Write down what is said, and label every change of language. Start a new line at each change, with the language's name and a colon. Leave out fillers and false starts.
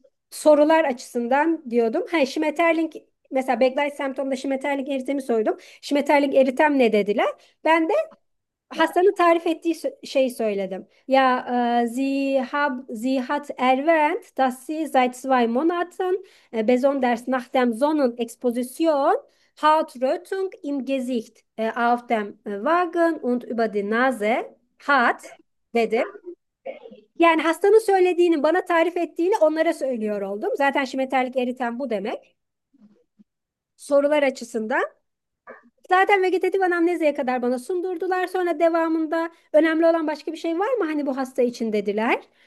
Turkish: Sorular açısından diyordum. Ha, Schmetterling mesela Backlight semptomda Schmetterling eritemi sordum. Schmetterling eritem ne dediler? Ben de hastanın tarif ettiği şeyi söyledim.
German: Ja, sie hat erwähnt, dass sie seit 2 Monaten besonders nach dem Sonnenexposition Hautrötung im Gesicht auf dem Wagen und über die Nase hat,
Turkish: dedim. Yani hastanın söylediğini, bana tarif ettiğini onlara söylüyor oldum. Zaten şimeterlik eriten bu demek. Sorular açısından. Zaten vegetatif anamneziye kadar bana sundurdular. Sonra devamında önemli olan başka bir şey var mı hani bu hasta için dediler.